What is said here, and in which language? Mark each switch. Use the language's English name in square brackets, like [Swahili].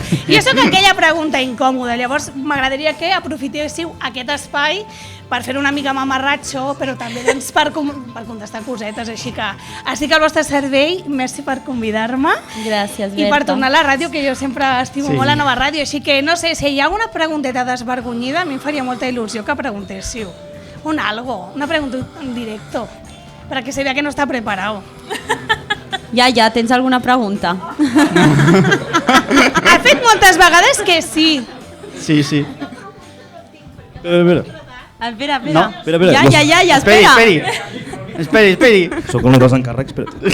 [Catalan] Doncs, jo soc aquella pregunta incòmoda, llavors m'agradaria que aprofitéssiu aquest espai per fer una mica mamarratxo, però també doncs, per contestar cosetes, així que estic al vostre servei, merci per convidar-me. Gràcies, Berta. I per tornar a la ràdio, que jo sempre estimo molt la nova ràdio, així que no sé, si hi ha alguna pregunteta desvergonyida, a mi em faria molta il·lusió que preguntéssiu. [Spanish] Una pregunta en directo, para que se vea que no está preparado. [Catalan] Ja, tens alguna pregunta? Ha fet moltes vegades que sí. Sí. Espera. No, espera. Ja, espera. Esperi. Sóc un dels encàrrecs, espera.